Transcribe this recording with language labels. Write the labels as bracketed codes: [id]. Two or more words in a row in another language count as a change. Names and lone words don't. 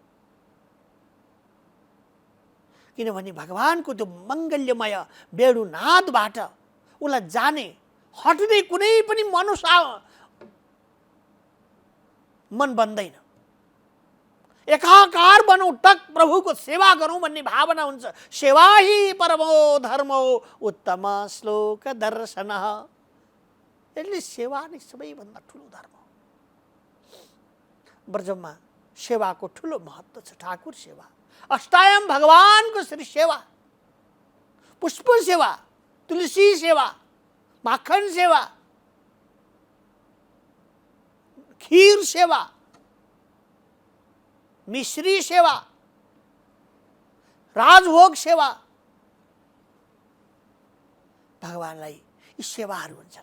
[ne] किनभने भगवानको त्यो मङ्गल्यमय वेणुनादबाट उसलाई जाने हट्ने कुनै पनि मनुष्य मन बन्दैन। एकाकार बनौँ, टक प्रभुको सेवा गरौँ भन्ने भावना हुन्छ। [sa] सेवा ही परमो धर्मो उत्तम श्लोक दर्शन। [ne] यसले सेवा नै सबैभन्दा ठुलो धर्म हो। ब्रजमा सेवाको ठुलो महत्त्व छ। ठाकुर सेवा, अष्टायम भगवानको श्री सेवा, पुष्प सेवा, तुलसी सेवा, माखन सेवा, खीर सेवा, मिश्री सेवा, राजभोग सेवा, भगवानलाई यी सेवाहरू हुन्छन्।